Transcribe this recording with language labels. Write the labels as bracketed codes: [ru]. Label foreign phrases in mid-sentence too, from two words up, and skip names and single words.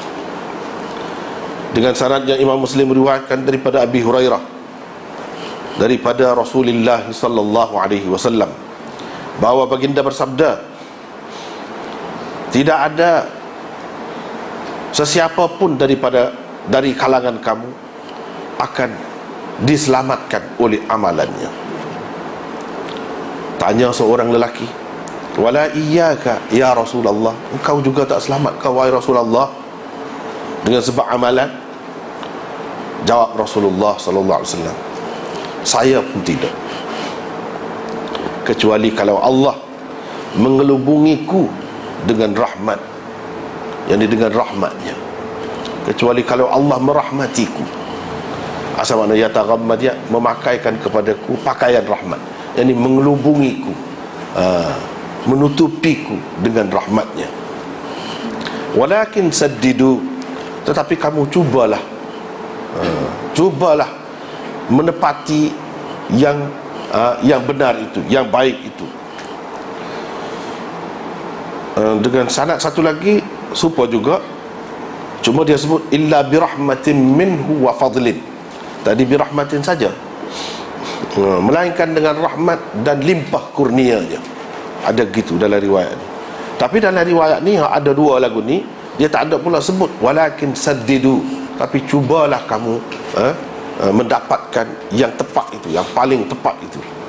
[ms] Dengan sanadnya Imam Muslim meriwayatkan daripada Abi Hurairah, daripada Rasulullah [ar] صلى الله عليه وسلم, [ms] bahawa baginda bersabda, tidak ada sesiapa pun dari kalangan kamu akan diselamatkan oleh amalannya. Tanya seorang lelaki, [ar] ولا إياك يا رسول الله, [ms] engkau juga tak selamat kau wahai Rasulullah dengan sebab amalan? Jawab Rasulullah [ar] صلى الله عليه وسلم, [ms] saya pun tidak, kecuali kalau Allah mengelubungiku dengan rahmat, yakni dengan rahmatnya, kecuali kalau Allah merahmatiku. Asal makna yataghammad, dia memakaikan kepadaku pakaian rahmat, yakni mengelubungiku, menutupiku dengan rahmatnya. [ar] ولكن سددوا, [ms] tetapi kamu cubalah menepati yang benar itu, yang baik itu. Dengan sanad satu lagi serupa juga, cuma dia sebut [ar] إلا برحمة منه وفضل. [ms] Tadi birahmatin saja, melainkan dengan rahmat dan limpah kurnianya. Ada gitu dalam riwayat ni. Tapi dalam riwayat ni ada dua lagu ni, dia tak ada pula sebut [ar] ولكن سددوا, [ms] tapi cubalah kamu mendapatkan yang tepat itu, yang paling tepat itu.